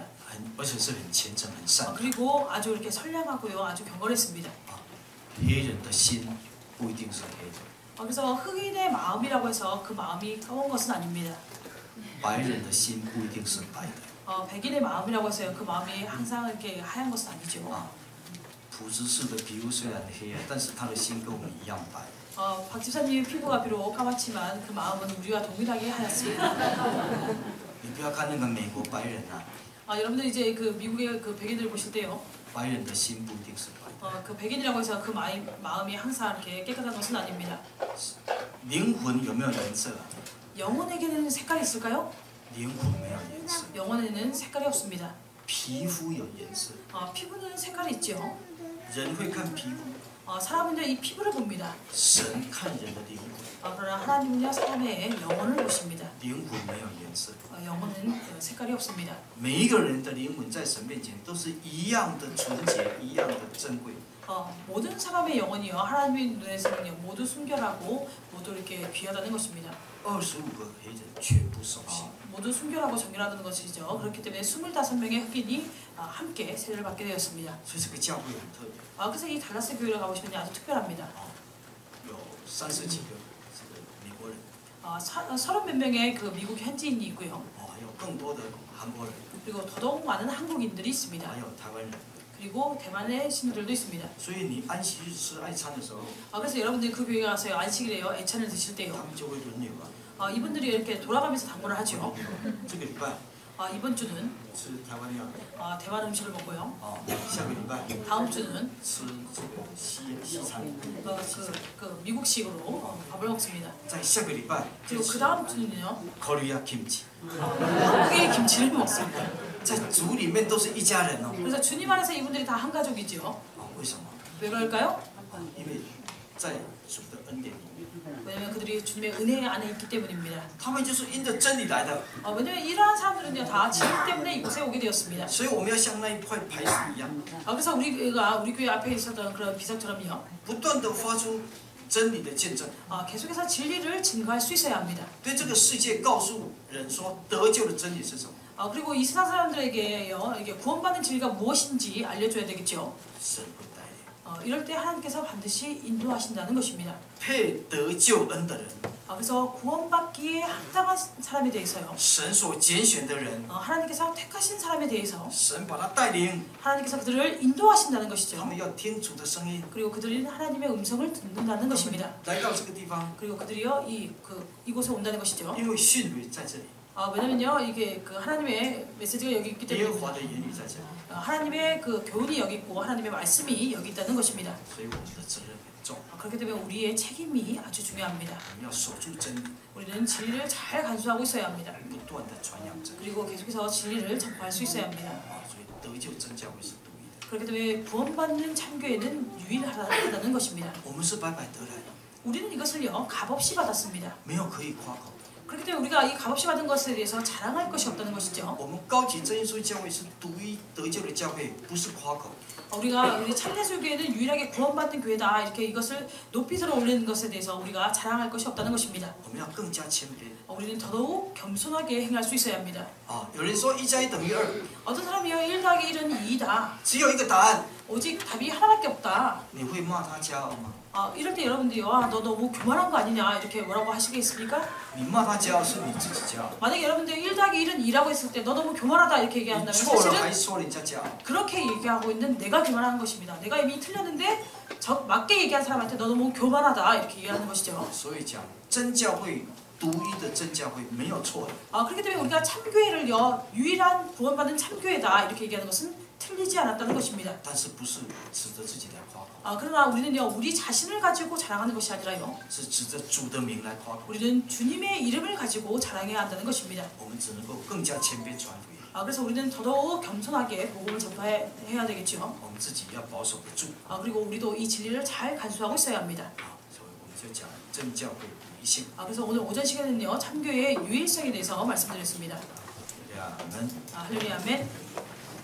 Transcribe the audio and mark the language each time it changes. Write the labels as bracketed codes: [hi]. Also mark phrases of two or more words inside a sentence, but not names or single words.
[zh] 而且是很虔诚、很善。 [ko] 그리고 아주 이렇게 선량하고요 아주 경건했습니다. [zh] 黑人的心不一定是黑的， [ko] 그래서 흑인의 마음이라고 해서 그 마음이 까만 것은 아닙니다. [zh] 白人的心不一定是白的。 [ko] 백인의 마음이라고 해서요 그 마음이 항상 이렇게 하얀 것은 아니죠. [zh] 朴执事的皮肤虽然黑暗，但是他的心跟我们一样白。 [ko] 박 집사님 피부가 비록 까맣지만 그 마음은 우리와 동일하게 하였습니다. [zh] 你不要看那个美国白人啊， [ko] 여러분들 이제 그 미국의 그 백인들 보실 때요. [zh] 白人的心不一定是白的。 [ko] 그 백인이라고 해서 그 마음이 항상 이렇게 깨끗한 것은 아닙니다. [zh] 灵魂有没有颜色啊？ [ko] 영혼에게는 색깔이 있을까요? [zh] 灵魂没有颜色， [ko] 영혼에는 색깔이 없습니다. [zh] 皮肤有颜色。 [ko] 피부는 색깔이 있죠. [zh] 人会看皮肤， [ko] 사람은요 이 피부를 봅니다. [zh] 神看人的灵魂， [ko] 그러나 하나님은요 사람의 영혼을 보십니다. [zh] 灵魂没有颜色。 [ko] 영혼은 색깔이 없습니다. [zh] 每一个人的灵魂在神面前都是一样的纯洁，一样的珍贵。 [ko] 모든 사람의 영혼이요 하나님의 눈에서는요 모두 순결하고 모두 이렇게 귀하다는 것입니다. [zh] 25 个黑人全部受洗。 [ko] 모두 순결하고 정결하다는 것이죠. 그렇기 때문에 25명의 흑인이 함께 세례를 받게 되었습니다. [zh] 所以这个教会很特别， [ko] 그래서 이 달라스 교회를 가보시면 아주 특별합니다. [zh] 有30几个这个美国人， [ko] 30 몇 명의 그 미국 현지인이 있고요. [zh] 还有更多的韩国人， [ko] 그리고 더더욱 많은 한국인들이 있습니다. [zh] 还有台湾人。 [ko] 그리고 대만의 신부들도 있습니다. [zh] 所以你安息日吃爱餐的时候， [ko] 그래서 여러분들이 그 교회에 가서 안식일에요 애찬을 드실 [zh] 他 [ko] 때요. [zh] 们就会轮流啊。 [ko] 이분들이 이렇게 돌아가면서 당번을 하죠. [zh] 这个礼拜 [ko] 이번 주는 [zh] 吃台湾料理， [ko] 대만 음식을 먹고요. [zh] 下个礼拜 [ko] 다음 주는 [zh] 吃这个西餐， [ko] 그 미국식으로 밥을 먹습니다. [zh] 在下个礼拜 [ko] 그리고 그 다음 주는요 [en] Korea kimchi， [ko] 한국의 김치를 먹습니다. [zh] 在族里面都是一家人哦。 [ko] 그래서 주님 안에서 이분들이 다 한 가족이죠. [zh] 为什么？ [ko] 왜 그럴까요? [zh] 因为在主的恩典里面， [ko] 왜냐면 그들이 주님의 은혜 안에 있기 때문입니다. [zh] 他们就是因着真理来的。 [ko] 왜냐면 이러한 사람들은요 다 진리 때문에 이곳에 오게 되었습니다. [zh] 所以我们要像那一块牌子一样， [ko] 그래서 우리가 우리 교회 앞에 있었던 그런 비석처럼요. [zh] 不断的发出真理的见证， [ko] 계속해서 진리를 증거할 수 있어야 합니다. [zh] 对这个世界告诉人说得救的真理是什么。 [ko] 그리고 이 세상 사람들에게요 이게 구원받는 진리가 무엇인지 알려줘야 되겠죠. [zh] 神会带领， [ko] 이럴 때 하나님께서 반드시 인도하신다는 것입니다. [zh] 配得救恩的人， [ko] 그래서 구원받기에 합당한 사람에 대해서요. [zh] 神所拣选的人， [ko] 하나님께서 택하신 사람에 대해서 [zh] 神把他带领， [ko] 하나님께서 그들을 인도하신다는 [zh] 他 [ko] 것이죠. [zh] 们要听主的声音， [ko] 그리고 그들은 하나님의 음성을 듣는다는 [zh] 他 [ko] 것입니다. [zh] 们来到这个地方， [ko] 그리고 그들이요 이곳에 온다는 것이죠. [zh] 因为训诲在这里， [ko] 왜냐면요 이게 그 하나님의 메시지가 여기 있기 [zh] 耶和 [ko] 때문에 [zh] 华的言语在这里， [ko] 하나님의 그 교훈이 여기 있고 하나님의 말씀이 여기 있다는 것입니다. [zh] 所以我们的责任很重， [ko] 그렇기 때문에 우리의 책임이 아주 중요합니다. [zh] 我们要守住真理， [ko] 우리는 진리를 잘 간수하고 있어야 합니다. [zh] 不断的传扬真理。 [ko] 그리고 계속해서 진리를 전파할 수 있어야 합니다. [zh] 所以得救真教会是独一的， [ko] 그렇기 때문에 구원받는 참교회는 유일하다는 것입니다. [zh] 我们是白白得来的， [ko] 우리는 이것을요 값없이 받았습니다. [zh] 没有可以夸口。 [ko] 그렇기 때문에 우리가 이 값없이 받은 것에 대해서 자랑할 것이 없다는 것이죠. [zh] 我们高级真耶稣教会是独一得救的教会，不是夸口。 [ko] 우리 찬례술교회는 유일하게 구원받는 교회다 이렇게 이것을 높이 들어 올리는 것에 대해서 우리가 자랑할 것이 없다는 것입니다. [zh] 我们要更加谦卑。 [ko] 우리는 더더욱 겸손하게 행할 수 있어야 합니다. [zh] 有人说1加1等于2， [ko] 어떤 사람이요 1 더하기 1은 2다. [zh] 只有一个答案， [ko] 오직 답이 하나밖에 없다. [zh] 你会骂他骄傲吗？ [ko] 이럴 때 여러분들이 너 너무 교만한 거 아니냐 이렇게 뭐라고 하시겠습니까? [zh] 你骂他骄傲是你自己骄傲， [ko] 만약에 여러분들이 1 더하기 1은 2라고 했을 때 너 너무 교만하다 이렇게 [zh] 你 [ko] 얘기한다면 [zh] 错了 [ko] 사실은 [zh] 还说人家骄傲， [ko] 그렇게 얘기하고 있는 내가 교만한 것입니다. 내가 이미 틀렸는데 맞게 얘기한 사람한테 너 너무 교만하다 이렇게 얘기하는 것이죠. [zh] 所以讲真教会独一的真教会没有错的， [ko] 그렇기 때문에 우리가 참교회를요 유일한 구원받은 참교회다 이렇게 얘기하는 것은 틀리지 않았다는 것입니다. [zh] 但是不是指着自己来夸口， [ko] 그러나 우리는요 우리 자신을 가지고 자랑하는 것이 아니라요 [zh] 是指着主的名来夸口。 [ko] 우리는 주님의 이름을 가지고 자랑해야 한다는 것입니다. [zh] 我们只能够更加谦卑传福音， [ko] 그래서 우리는 더더욱 겸손하게 복음을 전파해야 되겠죠. [zh] 我们自己要保守得住。 [ko] 그리고 우리도 이 진리를 잘 간수하고 있어야 합니다. [zh] 所以我们就讲真教会独一性。 [ko] 그래서 오늘 오전 시간에는요 참교회의 유일성에 대해서 말씀드렸습니다. [zh] 阿门。 [ko] 할렐루야 아멘.